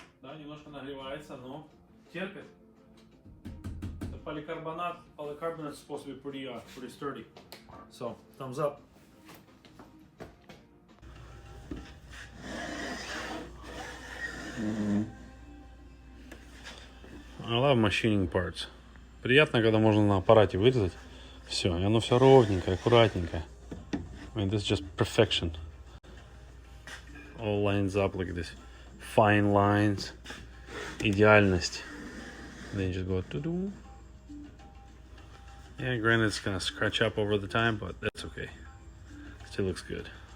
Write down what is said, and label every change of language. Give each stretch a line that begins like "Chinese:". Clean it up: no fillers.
Russian: Да, немножко нагревается, но терпит.
English: The polycarbonate is supposed to be pretty sturdy. So, thumbs up. I love machining parts.
Russian: Приятно, когда можно на аппарате вырезать все, и оно все ровненькое, аккуратненькое.
English: I mean, this is just perfection. All lines up like this. Fine lines.
Russian: Идеальность.
English: Then you just go to-do. Yeah, granted it's gonna scratch up over the time, but that's okay. Still looks good.